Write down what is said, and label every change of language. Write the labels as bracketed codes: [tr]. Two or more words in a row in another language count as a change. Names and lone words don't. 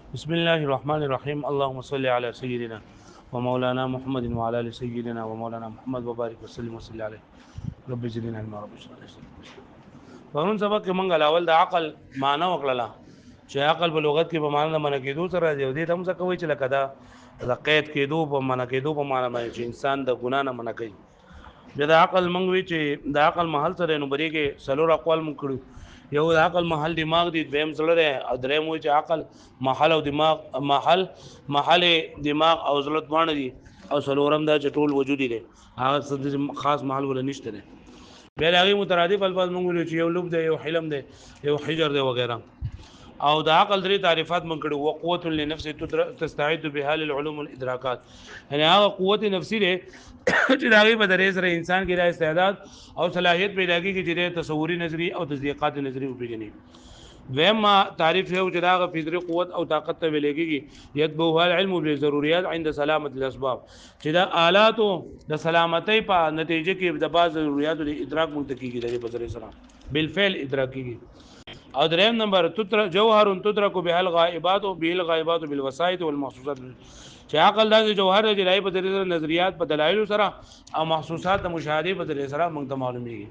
[ar] بسم الله الرحمن الرحيم اللهم صل على سيدنا ومولانا محمد وعلى ال سيدنا ومولانا محمد وبارك وسلم وصل عليه رب زدنا علما رب اشرح لي صدري. [ps] پرون سبق کې مونږ اول د عقل معنی وکړه چې عقل په لغت کې په معنی د من کېدو سره دی دې هم څه کوي چې لکه دا د قید کېدو په من کېدو په معنی باندې چې انسان د ګنا نه من کوي. بیا د عقل مونږ وی چې د عقل محل سره نو بری کې سلور اقوال مونږ کړو. یو د عقل محل دماغ دی، دویم زړه دی، او دریم وی چې عقل محل او دماغ محل دماغ او زړه باندې دي، او سلورم دا چې ټول وجود دی هغه خاص محل ولا نشته دی. بیا هغه مترادف الفاظ مونږ ویل چې یو لب دی، یو حلم دی، یو حجر دی وغیرہ. او د عقل درې تعریفات مونږ کړو: [ar] وقوت لنفس تستعد بها للعلوم والادراکات، [ps] یعنی هغه قوت نفسي دی چې داغي په درې سره انسان کې د استعداد او صلاحیت پیدا کیږي چې د تصوري نظری او تصدیقات نظری وپیژني. دویم تعریف یو چې داغه فطری قوت او طاقت ته ویل کېږي [ar] یتبوها العلم بالضروريات عند سلامت الاسباب، [ps] چې دا آلات د سلامتی په نتیجه کې د بعض ضرورت د ادراک مونږ کېږي د بصری سره بالفعل ادراک کېږي. او دریم نمبر [ar] جوهر تدرك به الغائبات به الغائبات بالوسائط والمحسوسات، [ps] چې عقل دا جوهر دی چې په طریقه نظریات په دلایل سره او محسوسات د مشاهده په طریقه سره موږ ته معلومیږي.